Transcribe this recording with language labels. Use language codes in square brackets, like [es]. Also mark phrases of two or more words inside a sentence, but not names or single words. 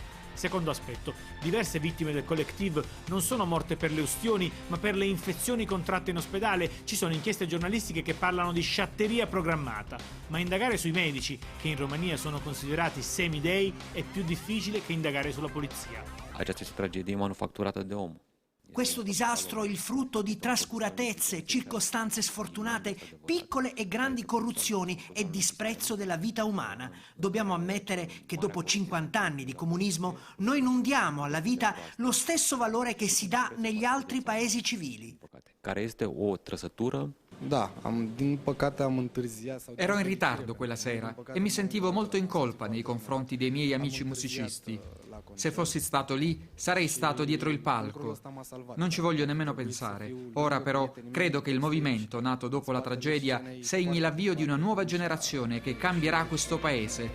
[it] Secondo aspetto, diverse vittime del Collective non sono morte per le ustioni, ma per le infezioni contratte in ospedale. Ci sono inchieste giornalistiche che parlano di sciatteria programmata, ma indagare sui medici, che in Romania sono considerati semidei, è più difficile che indagare sulla polizia. [ro] Aceasta este tragedie manufacturată de om. [it] Questo disastro è il frutto di trascuratezze, circostanze sfortunate, piccole e grandi corruzioni e disprezzo della vita umana. Dobbiamo ammettere che dopo 50 anni di comunismo noi non diamo alla vita lo stesso valore che si dà negli altri paesi civili. [ro] Care este o trăsătură. Da, din păcate am întârziat. [it] Ero in ritardo quella sera e mi sentivo molto in colpa nei confronti dei miei amici musicisti. Se fossi stato lì, sarei stato dietro il palco. Non ci voglio nemmeno pensare. Ora però credo che il movimento nato dopo la tragedia segni l'avvio di una nuova generazione che cambierà questo paese.